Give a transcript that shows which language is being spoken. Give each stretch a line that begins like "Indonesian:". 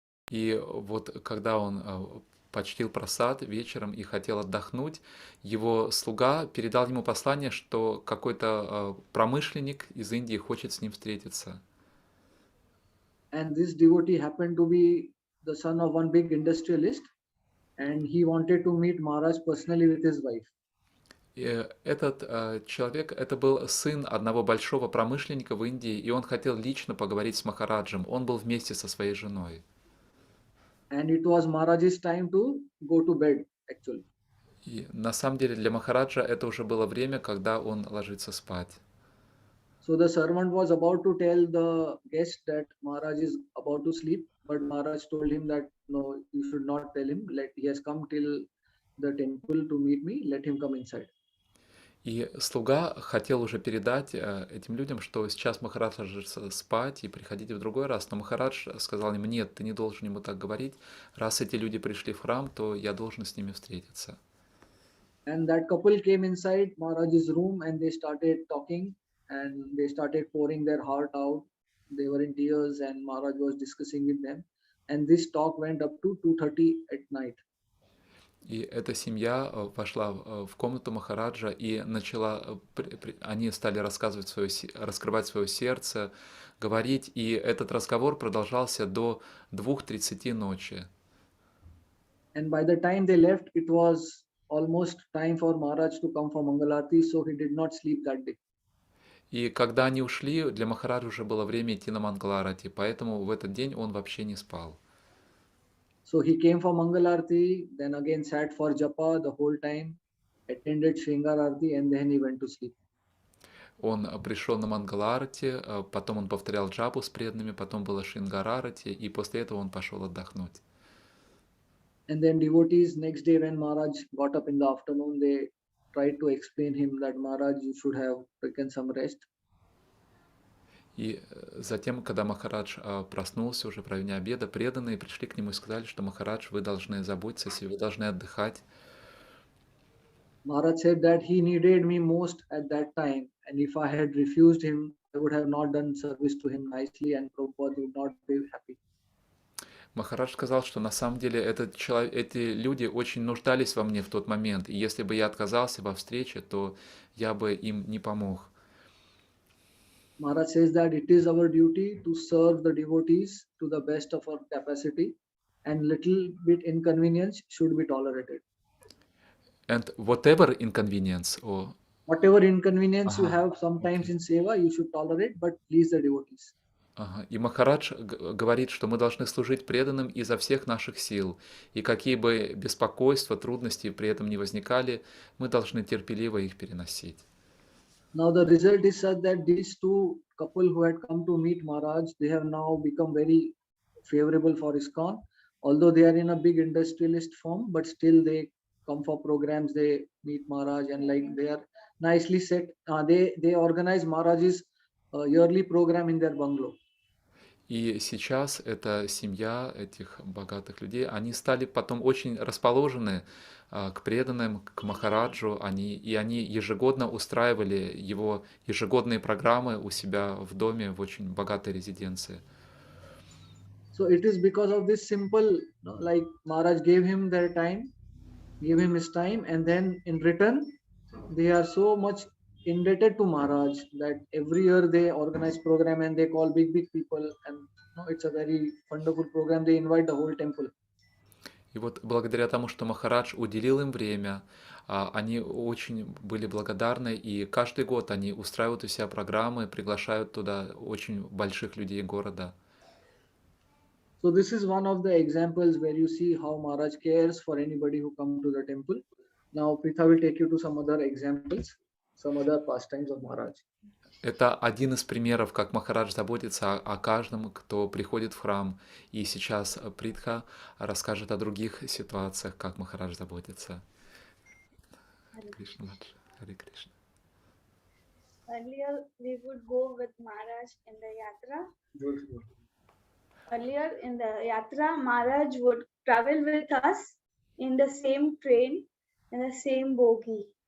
Russian: И вот когда он почтил просад вечером и хотел отдохнуть, его слуга передал ему послание, что какой-то промышленник из Индии хочет с ним встретиться.
English: And this devotee happened to be the son of one big industrialist, and he wanted to meet Maharaj personally with his wife.
Russian: И этот человек, это был сын одного большого промышленника в Индии, и он хотел лично поговорить с Махараджем. Он был вместе со своей женой.
English: And it was Maharaj's time to go to bed, actually.
Russian: И на самом деле для Махараджа это уже было время, когда он ложится спать.
English: So the servant was about to tell the guest that Maharaj is about to sleep, but Maharaj told him that no, you should not tell him. He has come till the temple to meet me. Let him come inside.
Russian: И слуга хотел уже передать этим людям, что сейчас Махарадж ложится спать и приходите в другой раз. Но Махарадж сказал им: нет, ты не должен ему так говорить. Раз эти люди пришли в храм, то я должен с ними встретиться.
English: And that couple came inside Maharaj's room and they started talking and they started pouring their heart out. They were in tears and Maharaj was discussing with them. And this talk went up to 2:30 at night.
Russian: И эта семья вошла в комнату Махараджа и начала, они стали раскрывать свое сердце, говорить, и этот разговор продолжался до 2:30 ночи.
English: And by the time they left, it was almost time for Maharaj to come for Mangalarti, so he did not sleep that day.
Russian: И когда они ушли, для Махараджа уже было время идти на Мангаларати, поэтому в этот день он вообще не спал.
English: So he came for Mangalarti, then again sat for Japa the whole time, attended Shringararti, and then he went to sleep.
Russian: Он пришел на Мангаларати, потом он повторял джапу с преданными, потом было Шингарарати, и после этого он пошел отдохнуть.
English: And then devotees next day when Maharaj got up in the afternoon, they tried to explain him that Maharaj, you should have taken some rest.
Russian: И затем, когда Махарадж проснулся уже в районе обеда, преданные пришли к нему и сказали, что Махарадж, вы должны заботиться о себе, вы должны отдыхать.
English: Maharaj said that he needed me most at that time, and if I had refused him, I would have not done service to him nicely, and Prabhupada would not be happy.
Russian: Махарадж сказал, что на самом деле эти люди очень нуждались во мне в тот момент, и если бы я отказался во встрече, то я бы им не помог.
English: Maharaj says that it is our duty to serve the devotees to the best of our capacity, and little bit inconvenience should be tolerated. And whatever inconvenience, or Whatever inconvenience you have sometimes in seva, you should tolerate, but please the devotees.
Russian: И Махарадж говорит, что мы должны служить преданным изо всех наших сил, и какие бы беспокойства, трудности при этом не возникали, мы должны терпеливо их переносить.
English: Now the result is such that these two couple who had come to meet Maharaj, they have now become very favorable for ISKCON. Although they are in a big industrialist firm, but still they come for programs, they meet Maharaj, and like they are nicely set. They organize Maharaj's yearly program in their bungalow.
Russian: И сейчас эта семья этих богатых людей, они стали потом очень расположены к преданным, к Махараджу, они ежегодно устраивали его ежегодные программы у себя в доме в очень богатой резиденции.
English: So it is because of this simple, like Maharaj gave him their time, gave him his time, and then in return, they are so much indebted to Maharaj that every year they organize program and they call big people, and it's a very wonderful program. They invite the whole temple.
Russian: И вот благодаря тому, что Махарадж уделил им время, они очень были благодарны, и каждый год они устраивают у себя программы, приглашают туда очень больших людей города.
English: So this is one of the examples where you see how Maharaj cares for anybody who come to the temple. Now Pritha will take you to some other examples, some other pastimes of Maharaj.
Russian: Это один из примеров, как Махарадж заботится о каждом, кто приходит в храм. И сейчас Притха расскажет о других ситуациях, как Махарадж заботится. Кришна, Харе Кришна.
English: Earlier, we would go with Maharaj in the yatra. Earlier in the yatra, Maharaj would travel with us in the same train, in the same bogie.